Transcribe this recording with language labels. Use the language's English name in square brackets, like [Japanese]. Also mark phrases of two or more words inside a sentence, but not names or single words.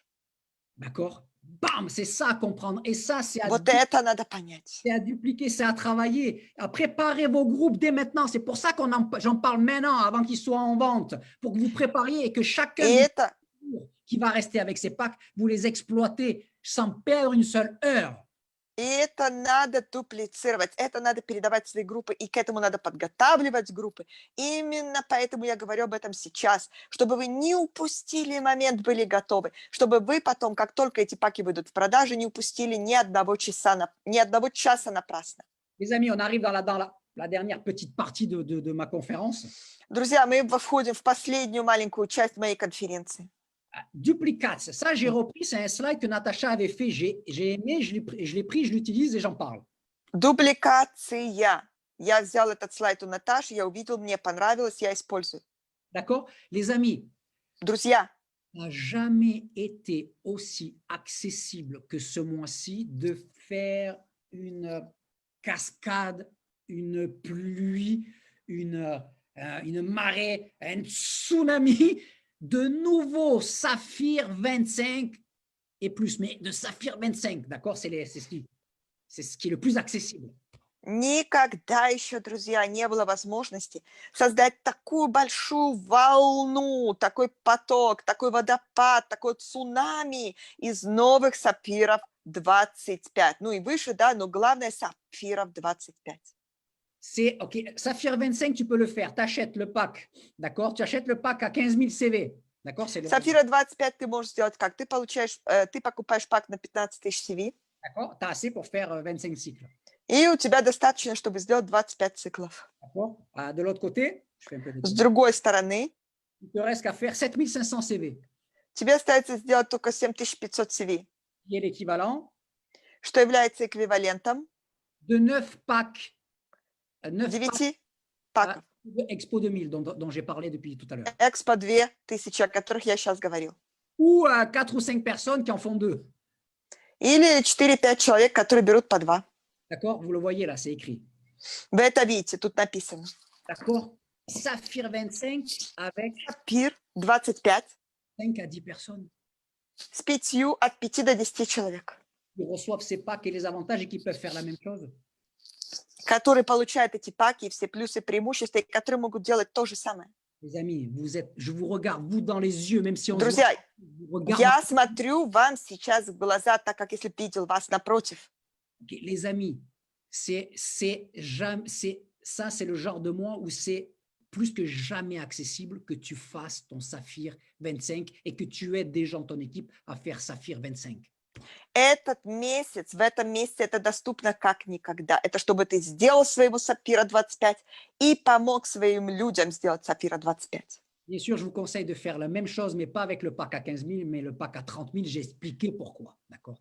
[French] D'accord? Bam, c'est ça à comprendre. Et ça, c'est à, [Russian] Вот это надо понять. [French] c'est à dupliquer, c'est à travailler, à préparer vos groupes dès maintenant. C'est pour ça j'en parle maintenant, avant qu'ils soient en vente, pour que vous prépariez et que chacun [Russian] И это [French] qui va rester avec ses packs, vous les exploitez sans perdre une seule heure. [Russian] И это надо дуплицировать, это надо передавать в свои группы, и к этому надо подготавливать группы. Именно поэтому я говорю об этом сейчас, чтобы вы не упустили момент, были готовы, чтобы вы потом, как только эти паки выйдут в продажу, не упустили ни одного часа напрасно. [French] Les amis, on arrive dans la dernière petite partie de ma conférence. [Russian] Друзья, мы входим в последнюю маленькую часть моей конференции. [French] Duplicates, ça j'ai repris, c'est un slide que Natacha avait fait, j'ai aimé, je l'ai pris, je l'utilise et j'en parle. [Russian] Дубликация. Я взял этот слайд у Наташи, я увидел, мне понравилось, я использую. [French] D'accord? Les amis, [Russian] Друзья, [French] n'a jamais été aussi accessible que ce mois-ci de faire une cascade, une pluie, une marée, un tsunami de nouveaux Saphir 25 et plus, mais de Saphir 25, d'accord? C'est ce qui est le plus accessible. [Russian] никогда еще, друзья, не было возможности создать такую большую волну, такой поток, такой водопад, такой цунами из новых сапфиров 25. Ну и выше, да, но главное сапфиров 25. [French] C'est OK. Saphir 25, tu peux le faire. Tu achètes le pack. D'accord? Tu achètes le pack à 15 000 CV. D'accord? [Russian] Сапфира 25 ты можешь сделать как? Ты покупаешь пак на 15 000 CV. [French] D'accord? Tu as assez pour faire 25 cycles. [Russian] И у тебя достаточно, чтобы сделать 25 циклов. [French] D'accord? De l'autre côté, je fais un peu de [Russian] С другой стороны, [French] il te reste qu'à faire 7500 CV, [Russian] тебе остается сделать только 7500 CV, [French] qui est l'équivalent [Russian] что является эквивалентом [French] de 9 packs. 9 packs [Russian] 9 паков. [French] de Expo 2000 dont j'ai parlé depuis tout à l'heure. [Russian] Экспо 2000, о которых я сейчас говорил. [French] Ou 4 ou 5 personnes qui en font 2. [Russian] Или 4-5 человек, которые берут по 2. [French] D'accord? Vous le voyez là, c'est écrit. [Russian] Вы это видите, тут написано. [French] D'accord? Saphir 25 avec [Russian] Сапфир 25 [French] 5 à 10 personnes [Russian] с 5 от 5 до 10 человек, [French] qui reçoivent ces packs et les avantages et qui peuvent faire la même chose. [Russian] которые получают эти паки и все плюсы, преимущества, и которые могут делать то же самое. [French] Les amis, je vous regarde, vous dans les yeux, même si on se [Russian] Друзья, [French] voit, je vous regarde [Russian] я смотрю вам сейчас в глаза, так как если бы видел вас напротив. [French] Les amis, ça, c'est le genre de mois où c'est plus que jamais accessible que tu fasses ton Saphir 25 et que tu aides des gens de ton équipe à faire Saphir 25. [Russian] Этот месяц, в этом месяце это доступно как никогда. Это чтобы ты сделал своего Сапфира 25 и помог своим людям сделать Сапфира 25. [French] Bien sûr, je vous conseille de faire la même chose, mais pas avec le pack à 15 000, mais le pack à 30 000. J'ai expliqué pourquoi. D'accord?